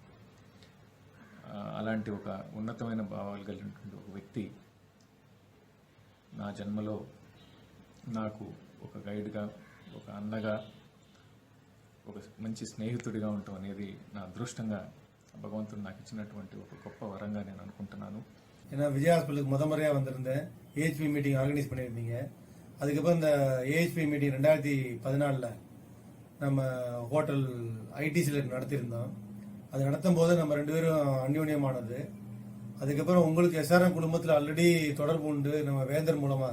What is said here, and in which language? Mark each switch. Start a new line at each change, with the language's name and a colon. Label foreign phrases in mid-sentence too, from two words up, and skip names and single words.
Telugu: అలాంటి ఒక ఉన్నతమైన భావాలు కలిగినటువంటి ఒక వ్యక్తి నా జన్మలో నాకు ఒక గైడ్గా, ఒక అన్నగా, ఒక మంచి స్నేహితుడిగా ఉండటం అనేది నా అదృష్టంగా பகவந்தன் నాకు ఇచ్చినటువంటి ఒక గొప్ప వరంగా నేను అనుకుంటున్నాను.
Tamil: ஏன்னா விஜய் ஹாஸ்பிட்டலுக்கு முறையாக வந்திருந்தேன். ஏஹெச்பி
English: meeting organise
Tamil: பண்ணியிருந்தீங்க. அதுக்கப்புறம் இந்த ஏஹெச்பி மீட்டிங் 2014 நம்ம ஹோட்டல் ஐடிசியில் நடத்தியிருந்தோம். அது நடத்தும் போது நம்ம 2 பேரும் அந்யோன்யமானது. அதுக்கப்புறம் உங்களுக்கு எஸ்ஆர்எம் குடும்பத்தில் ஆல்ரெடி தொடர்பு உண்டு நம்ம வேந்தர் மூலமாக.